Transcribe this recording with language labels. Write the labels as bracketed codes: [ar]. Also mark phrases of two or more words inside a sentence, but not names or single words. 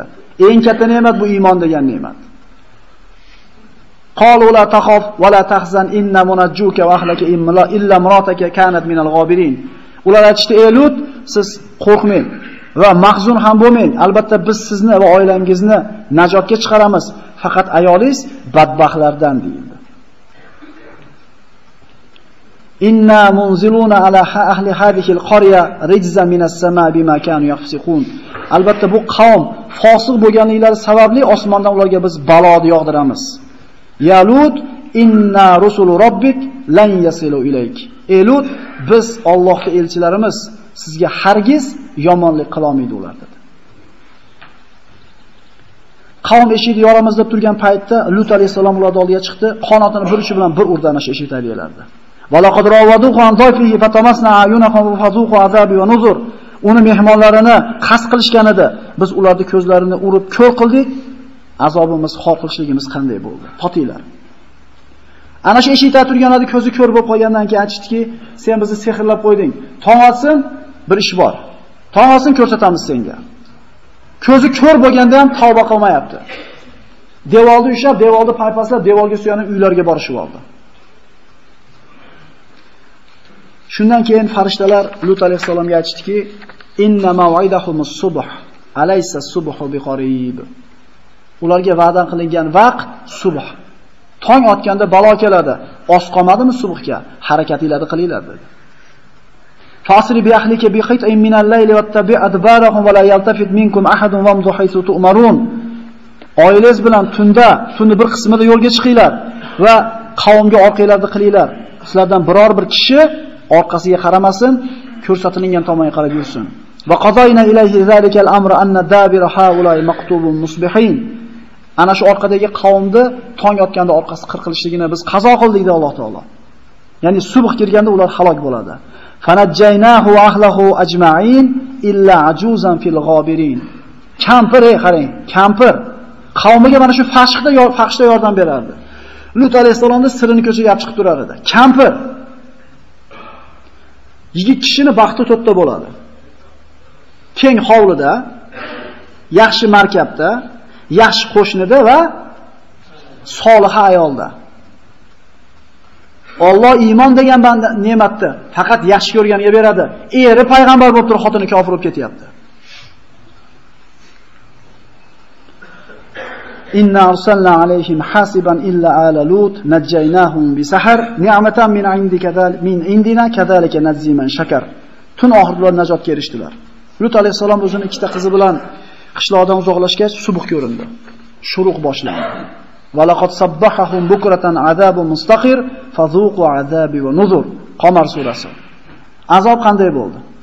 [uz] Eng katta ne'mat bu iymon degan ne'mat. [ar] قالوا لا تخف ولا تحزن إنا منجوك وأهلك إلا امرأتك كانت من الغابرين. [uz] Ular aytishdi: "Ey Lut, siz qo'rqmang va mahzun ham bo'lmang. Albatta biz sizni va oilangizni najotga chiqaramiz. Faqat ayolingiz badbaxtlardan" deyildi. [ar] إنا منزلون على أهل هذه القرية رجزا من السماء بما كانوا يفسقون. [uz] Albatta bu qavm fosiq bo'lganliklari sababli osmondan ularga biz baloni yog'diramiz. [ar] يا لوط إنا رسل ربك لن يصلوا إليك. [uz] Ey Lut, biz Allohning elchilarimiz, sizga hargiz yomonlik qila olmaydi ular dedi. Qavm eshikni yoramiz deb turgan paytda Lut alayhisalom ularning oldiga chiqdi, qanotini bir uchi bilan bir urdi ana shu eshik tagiyalarida. [ar] ولقد راودوه عن ضيفه فطمسنا أعينهم فذوقوا عذابي ونذر. [uz] Uni mehmonlarini qasd qilishgan edi. Biz ularning ko'zlarini urib ko'r qildik. Azobimiz, xor qilishligimiz qanday bo'ldi? Totinglar. Ana shu eshikda turganlarning ko'zi ko'r bo'lib qolgandan keyin aytishdiki, sen bizni sehrlab qo'yding. Tong otsin, bir ish bor. Tong otsin ko'rsatamiz senga. Ko'zi ko'r bo'lganda ham tavba qilmayapti. Devorni ushlab, devorni paypaslab, devorga suyanib uylarga borishib oldi. Shundan keyin farishtalar Lut alayhisalomga aytishdiki, [ar] إن موعدهم الصبح أليس الصبح بقريب. [uz] Ularga va'da qilingan vaqt subh. Tong otganda balo keladi. Oz qolmadimi subhga? Harakatinglarni qilinglar dedi. [ar] فأسر بأهلك بقطع من الليل واتبع أدبارهم ولا يلتفت منكم أحد وامضوا حيث تؤمرون. [uz] Oilangiz bilan tunni bir qismida yo'lga chiqinglar va qavmga orqanglarni qilinglar. Sizlardan biror bir kishi orqasiga qaramasin, ko'rsatilgan tomonga qarab yursin. [ar] وقضينا إليه ذلك الأمر أن دابر هؤلاء مقطوع مصبحين. [uz] Ana shu orqadagi qavmni tong otganda orqasi qirqilishligini biz qazo qildik dedi Alloh taolo. Ya'ni subh kirganda ular halok bo'ladi. [ar] فنجيناه وأهله أجمعين إلا عجوزا في الغابرين. [uz] Kampir, qarang, kampir qavmiga mana shu fahshda yordam berardi. Lut alayhisolamning sirini ko'chaga olib chiqib turar edi. Kampir yigit kishini baxti to'rtta bo'ladi. Keng hovlida, yaxshi markabda, yaxshi qo'shnida va solih ayolda. Alloh iymon degan banda ne'matni faqat yaxshi ko'rganiga beradi. Eri payg'ambar bo'lib turib xotini kofir bo'lib ketyapti. [ar] إنا أرسلنا عليهم حاصبا إلا آل لوط نجيناهم بسحر نعمة من عندنا كذلك نجزي من شكر. [uz] Tun oxirlar najotga erishdilar. Lut alayhisalom o'zining ikkita qizi bilan qishloqdan uzoqlashgach subuh ko'rindi. Shuruq boshlandi. [ar] ولقد صبحهم بكرة عذاب مستقر فذوقوا عذابي ونذر. [uz] Qamar surasi. Azob qanday bo'ldi?